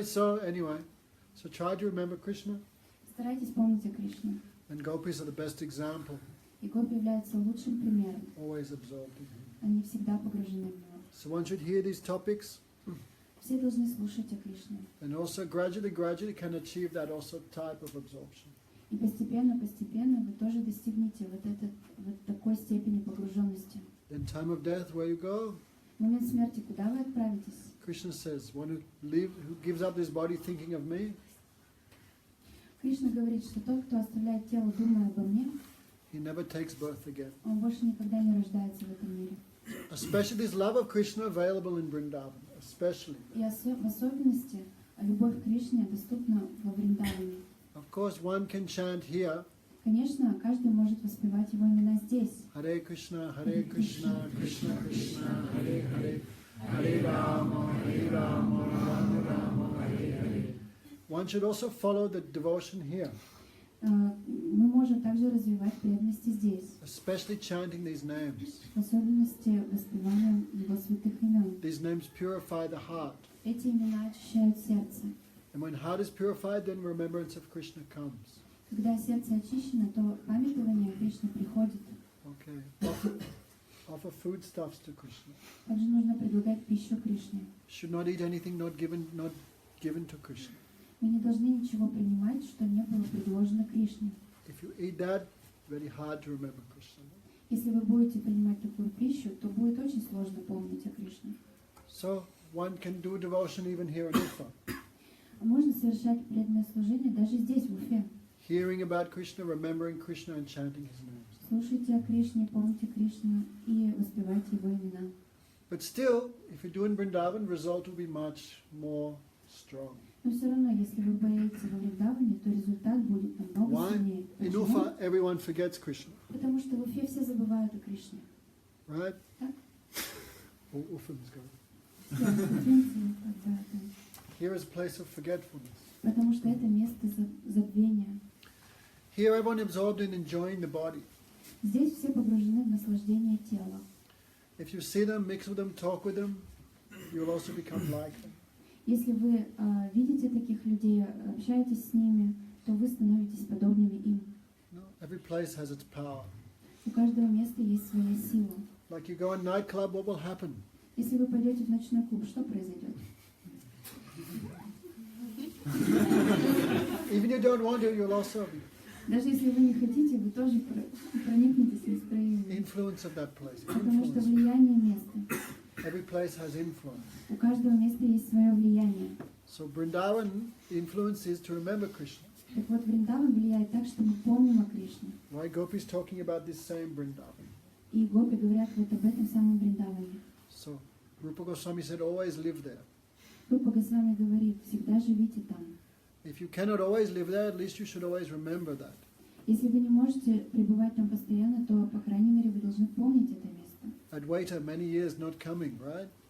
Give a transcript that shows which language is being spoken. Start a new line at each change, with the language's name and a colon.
English: Anyway, so try to remember Krishna.
Russian: Старайтесь помнить о Кришне.
English: And gopis are the best example,
Russian: И гопи являются лучшим примером.
English: always absorbed in him.
Russian: Они всегда погружены в него.
English: So one should hear these topics
Russian: Все должны слушать о Кришне.
English: and also gradually can achieve that also type of absorption.
Russian: И постепенно вы тоже достигнете вот такой степени погруженности.
English: In time of death, where you go,
Russian: В момент смерти куда вы отправитесь?
English: Krishna says, one who gives up this body thinking of me,
Russian: Кришна говорит, что тот, кто оставляет тело, думая обо мне,
English: he never takes birth again.
Russian: он больше никогда не рождается в этом мире.
English: Especially this love of Krishna available in Vrindavan, especially.
Russian: И в особенности любовь к Кришне доступна во Вриндаване.
English: Of course, one can chant here,
Russian: Конечно, каждый может воспевать его имена здесь.
Sanskrit: Hare Krishna, Krishna Krishna, Hare Hare, Hare Rama, Rama Rama, Hare Hare.
English: One should also follow the devotion here,
Russian: Мы можем также развивать преданность и здесь,
English: especially chanting these names.
Russian: в особенности воспеванием его святых имен.
English: These names purify the heart.
Russian: Эти имена очищают сердце.
English: And when heart is purified, then remembrance of Krishna comes.
Russian: Когда сердце очищено, то памятование Кришны приходит.
English: Okay. Offer foodstuffs to Krishna.
Russian: Также нужно предлагать пищу Кришне.
English: Should not eat anything not given to Krishna.
Russian: Мы не должны ничего принимать, что не было предложено Кришне.
English: If you eat that, very hard to remember Krishna.
Russian: Если вы будете принимать такую пищу, то будет очень сложно помнить о Кришне.
English: So one can do devotion even here in Ufa.
Russian: Можно совершать преданное служение даже здесь, в Уфе.
English: Hearing about Krishna, remembering Krishna and chanting his names.
Russian: Слушайте о Кришне, помните Кришну и воспевайте его имена.
English: But still, if you do in Vrindavan, result will be much more strong.
Russian: Но все равно, если вы боитесь во Вриндаване, то результат будет намного
English: Why?
Russian: сильнее.
English: In
Russian: Почему?
English: Ufa, everyone forgets Krishna,
Russian: Потому что в Уфе все забывают о Кришне.
English: right?
Russian: Так?
English: All Ufans go.
Russian: Все уфимцы, когда это.
English: Here is a place of forgetfulness.
Russian: Потому что это место забвения.
English: Here everyone absorbed in enjoying the body.
Russian: Здесь все погружены в наслаждение тела.
English: If you see them, mix with them, talk with them, you'll also become like them.
Russian: Если вы видите таких людей, общаетесь с ними, то вы становитесь подобными им.
English: No, every place has its power.
Russian: У каждого места есть своя сила.
English: Like you go in a nightclub, what will happen?
Russian: Если вы пойдете в ночной клуб, что произойдет?
English: Even you don't want to, you'll also be
Russian: Даже если вы не хотите, вы тоже проникнетесь настроением.
English: influence of that place.
Russian: Потому что
English: Influence.
Russian: влияние места.
English: Every place has influence.
Russian: У каждого места есть свое влияние.
English: So Vrindavan, the influence is to remember Krishna.
Russian: Так вот, Вриндаван влияет так, что мы помним о Кришне.
English: Why Gopis talking about this same Vrindavan?
Russian: И гопи говорят вот об этом самом Вриндаване.
English: So Rupa Goswami said, always live there.
Russian: Рупа Госвами говорит, всегда живите там.
English: If you cannot always live there, at least you should always remember that.
Russian: Если вы не можете пребывать там постоянно, то, по крайней мере, вы должны помнить это место.
English: Advaita, many years not coming, right?